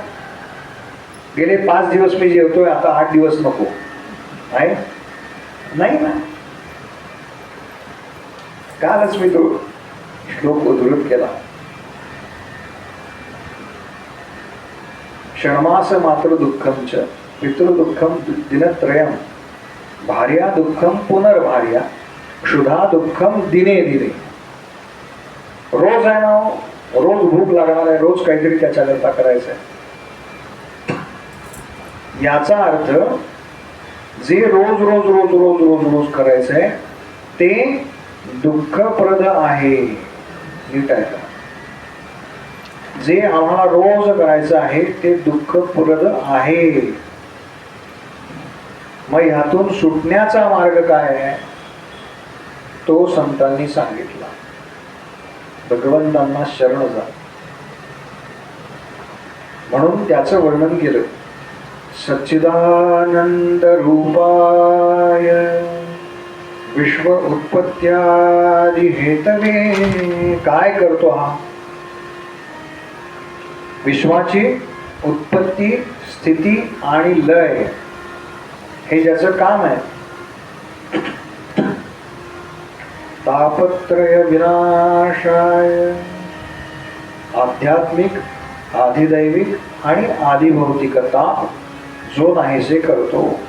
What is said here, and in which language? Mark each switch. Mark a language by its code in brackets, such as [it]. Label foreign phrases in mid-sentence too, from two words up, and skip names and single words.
[mr] गेले 5 दिवस मी जेवतोय, आता 8 दिवस नको आहे? नाही ना. कालच मी तो श्लोक उद्धृत केला. [sa] क्षणमास मात्र दुःखम च पितृदुःखम दिनत्रयम भार्या दुःखम पुनर्भार्या क्षुधा दुःखम दिने दिने. [mr] रोज आहे ना, रोज भूक लागणार आहे, रोज काहीतरी त्याच्याकरता करायचं आहे. याचा अर्थ जे रोज रोज रोज रोज रोज रोज करायचं आहे ते दुःखप्रद आहे. नीट आहे का? जे आम्हाला रोज करायचं आहे ते दुःखप्रद आहे. मग ह्यातून सुटण्याचा मार्ग काय आहे तो संतांनी सांगितला. भगवंतांना शरण जा म्हणून त्याचं वर्णन केलं. [sa] सच्चिदानंद रूपाय विश्व उत्पत्त्यादि हेतवे. [mr] काय करतो हा? विश्वाची उत्पत्ती, स्थिती आणि लय हे ज्याचं काम आहे. [sa] तापत्रय विनाशाय [mr] आध्यात्मिक, आधिदैविक आणि आधिभौतिकता जो नाहीसे करतो.